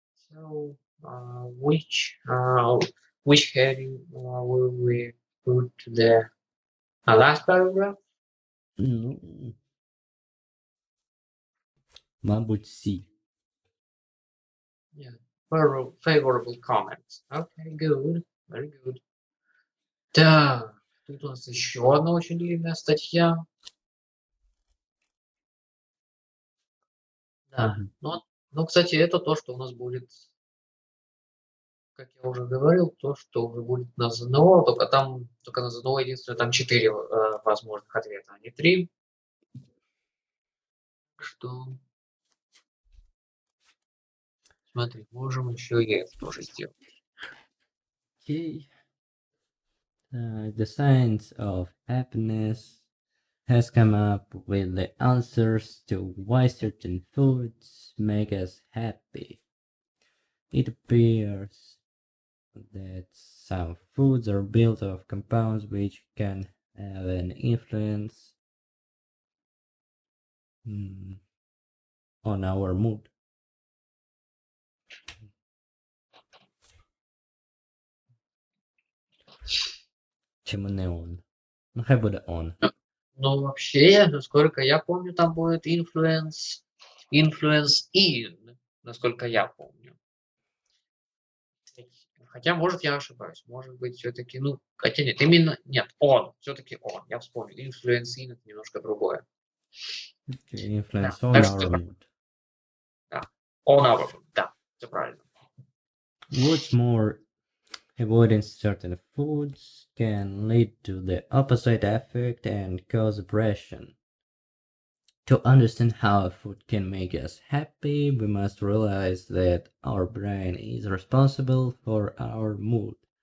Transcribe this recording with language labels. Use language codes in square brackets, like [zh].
[en] So, which heading will we put to the last paragraph? [uk] Mabуть, C. [en] Yeah, favorable comments. Okay, good, very good. [ru] Так, тут у нас еще одна очень длинная статья. Да, но, кстати, это то, что у нас будет, как я уже говорил, то, что уже будет на ЗНО, только на ЗНО единственное, там 4 возможных ответа, а не 3. Что... Смотри, можем еще и это тоже сделать. [en] Okay. The science of happiness has come up with the answers to why certain foods make us happy. It appears that some foods are built of compounds which can have an influence on our mood. [ru] Чему не он? [uk] Ну, хай буде он. [ru] Ну, вообще, насколько я помню, там будет [en] influence in, [ru] насколько я помню. Хотя, может, я ошибаюсь. Может быть, все-таки, ну, хотя нет, именно, нет, он, все-таки он, я вспомнил. [en] Influence in [ru] — это немножко другое. [en] Okay, influence on our mood. [ru] Да, [en] on our mood, [ru] да, все правильно. [en] What's more, avoiding certain foods can lead to the opposite effect and cause depression. To understand how a food can make us happy, we must realize that our brain is responsible for our mood.